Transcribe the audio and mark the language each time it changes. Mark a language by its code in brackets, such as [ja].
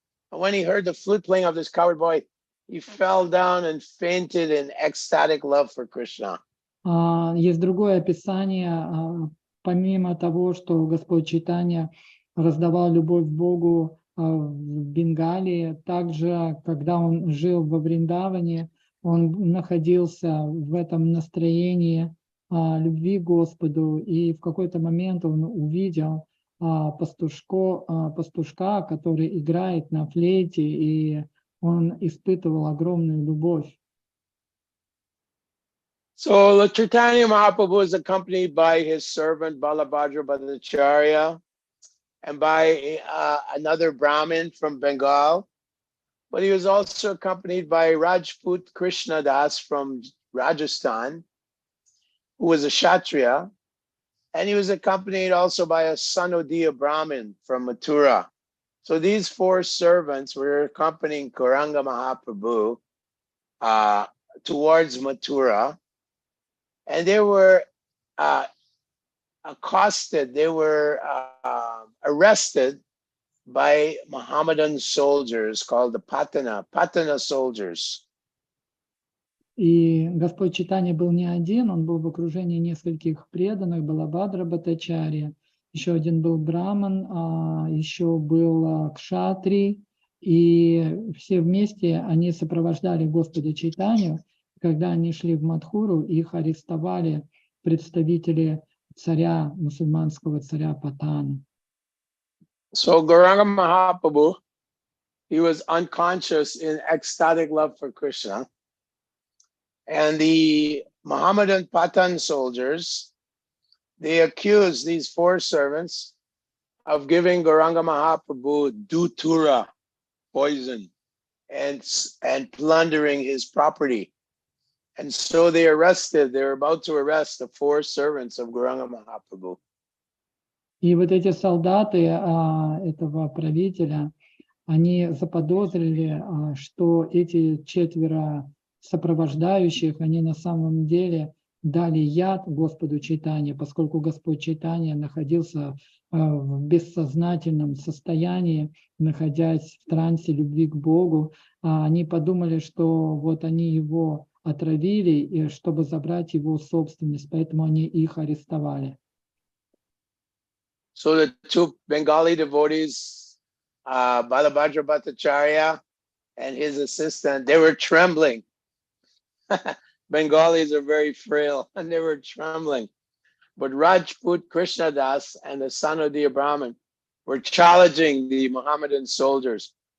[en] And when he heard the flute playing of this cowherd boy, he fell down and fainted in ecstatic love for Krishna. [ru] Есть другое описание, помимо того, что Господь Чайтанья раздавал любовь к Богу в Бенгалии, также, когда он жил во Вриндаване, он находился в этом настроении любви к Господу, и в какой-то момент он увидел пастушка, который играет на флейте, и он испытывал огромную любовь. [en] So Lord Chaitanya Mahaprabhu is accompanied by his servant Balabhadra Bhattacharya and by another Brahmin from Bengal. but he was also accompanied by Rajput Krishna Das from Rajasthan, who was a Kshatriya, and he was accompanied also by a Sanodiya Brahmin from Mathura. So these four servants were accompanying Gauranga Mahaprabhu towards Mathura, and they were accosted, they were arrested by Mohammedan soldiers called the Patana soldiers. [ru] И Господь Чайтанья был не один, он был в окружении нескольких преданных, Балабхадра Бхаттачарья, еще один был Браман, еще был Кшатри, и все вместе они сопровождали Господа Чайтанью. Когда они шли в Мадхуру, их арестовали представители царя, мусульманского царя Патана. [en] So Gauranga Mahaprabhu, he was unconscious in ecstatic love for Krishna. And the Mohammedan Patan soldiers, they accused these four servants of giving Gauranga Mahaprabhu Dutura, poison, and plundering his property. And so they were about to arrest the four servants of Gauranga Mahaprabhu. [ru] И вот эти солдаты этого правителя, они заподозрили, что эти четверо сопровождающих, они на самом деле дали яд Господу Чайтанье, поскольку Господь Чайтанья находился в бессознательном состоянии, находясь в трансе любви к Богу. Они подумали, что вот они его отравили, чтобы забрать его собственность, поэтому они их арестовали. [en] So the two Bengali devotees, Balabhadra Bhattacharya and his assistant, they were trembling. Bengalis are very frail, and they were trembling. But Rajput Krishna Das and the Sanodiya Brahmin were challenging the Mohammedan soldiers.